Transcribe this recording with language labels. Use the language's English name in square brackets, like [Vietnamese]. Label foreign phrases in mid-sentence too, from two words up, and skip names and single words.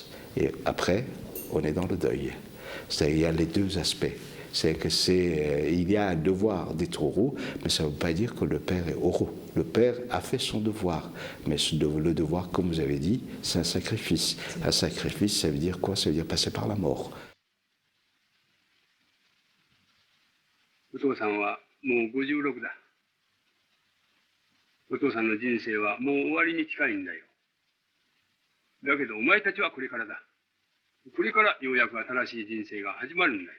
[French] Et après, on est dans le deuil. C'est-à-dire il y a les deux aspects. C'est que il y a un devoir d'être heureux, mais ça ne veut pas dire que le père est heureux. Le père a fait son devoir, mais le devoir, comme vous avez dit, c'est un sacrifice. Un sacrifice, ça veut dire quoi? Ça veut dire passer par la mort. [Japanese] お父さんはもう56だ。お父さんの人生はもう終わりに近いんだよ。だけどお前たちはこれからだ。これからようやく新しい人生が始まるんだよ。